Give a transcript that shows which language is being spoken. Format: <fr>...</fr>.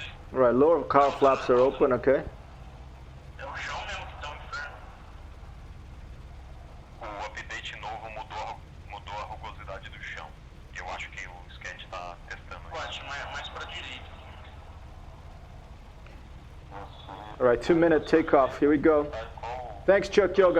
<en>Right, lower car flaps are open, okay?</en> <pt>É o chão mesmo que tá um inferno. O update novo mudou a rugosidade do chão. Eu acho que o sketch tá testando. Pode, mais pra direita.</pt> <en>Alright, 2-minute takeoff. Here we go. Thanks, Chuck Yoga.</en>